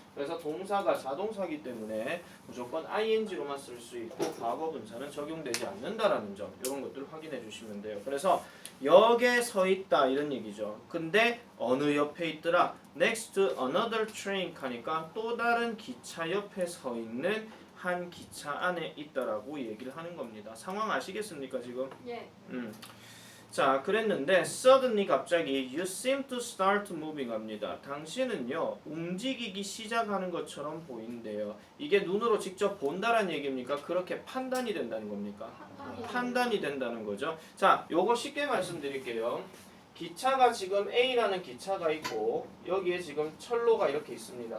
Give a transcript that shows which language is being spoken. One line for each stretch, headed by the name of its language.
Korean: 그래서 동사가 자동사이기 때문에 무조건 ing로만 쓸 수 있고 과거 분사는 적용되지 않는다라는 점, 이런 것들을 확인해 주시면 돼요. 그래서 역에 서 있다 이런 얘기죠. 근데 어느 옆에 있더라?
English: next to another train
Korean: 하니까 또 다른 기차 옆에 서 있는 한 기차 안에 있다라고 얘기를 하는 겁니다. 상황 아시겠습니까 지금? 예. 자, 그랬는데 suddenly 갑자기
English: you seem to start moving
Korean: 합니다. 당신은요 움직이기 시작하는 것처럼 보인대요. 이게 눈으로 직접 본다라는 얘기입니까? 그렇게 판단이 된다는 겁니까? 판단이 된다는 거죠. 자, 요거 쉽게 말씀드릴게요. 기차가 지금 A라는 기차가 있고 여기에 지금 철로가 이렇게 있습니다.